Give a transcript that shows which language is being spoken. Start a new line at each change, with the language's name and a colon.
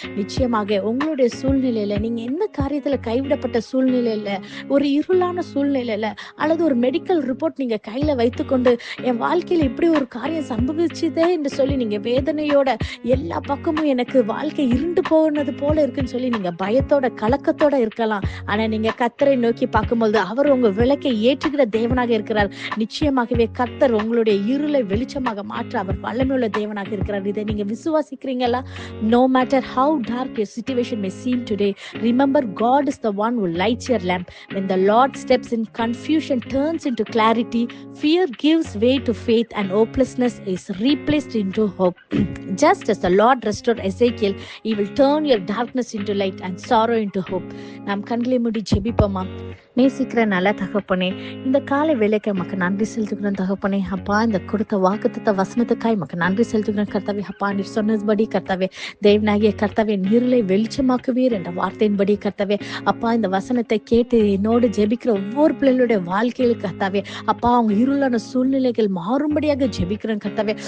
Tamil: நிச்சயமாக உங்களுடைய சூழ்நிலையில, நீங்க எந்த காரியத்துல கைவிடப்பட்ட சூழ்நிலையில, ஒரு இருளான சூழ்நிலையில, அல்லது ஒரு மெடிக்கல் ரிப்போர்ட் நீங்க கையில வைத்துக்கொண்டு என் வாழ்க்கையில இப்படி ஒரு காரியம் சம்பவிச்சுதே என்று சொல்லி நீங்க வேதனையோட, எல்லா பக்கமும் எனக்கு வாழ்க்கை இருண்டு போனது போல இருக்குன்னு சொல்லி நீங்க பயத்தோட கலக்கத்தோட இருக்கலாம். ஆனா நீங்க கர்த்தரை நோக்கி பார்க்கும்போது அவர் உங்க விளக்கை ஏற்றுகிற தேவனாக இருக்கிறார். நிச்சயமாகவே கர்த்தர் உங்களுடைய இருளை வெளிச்சமாக மாற்ற அவர் வல்லமையுள்ள தேவனாக இருக்கிறார். இதை நீங்க விசுவாசிக்கிறீங்களா?
English: No matter how dark your situation may seem today, remember God is the one who lights your lamp. When the Lord steps in, confusion turns into clarity, fear gives way to faith, and hopelessness is replaced into hope. Just as the Lord restored Ezekiel, he will turn your darkness into light and sorrow into hope.
Tamil: நாம் கண்களை மூடி ஜெபிப்போமா? நேசிக்கிற நல்ல தகப்பனே, இந்த காலை வேளைக்கு நமக்கு நன்றி செலுத்துகிறோம் தகப்பனே. அப்பா, இந்த கொடுத்த வாக்குத்தத்த வசனத்துக்காய் நமக்கு நன்றி செலுத்துகிறோம் கர்த்தாவே. அப்பா, நீர் சொன்னபடி கர்த்தாவே, தேவனாகிய கர்த்தாவே, இருளை வெளிச்சமாக்குவீர் என்ற வார்த்தையின்படி கர்த்தாவே, அப்பா, இந்த வசனத்தை கேட்டு என்னோடு ஜெபிக்கிற ஒவ்வொரு பிள்ளைகளுடைய வாழ்க்கையில் கர்த்தாவே, அப்பா, அவங்க இருளான சூழ்நிலைகள் மாறும்படியாக ஜெபிக்கிறேன் கர்த்தாவே.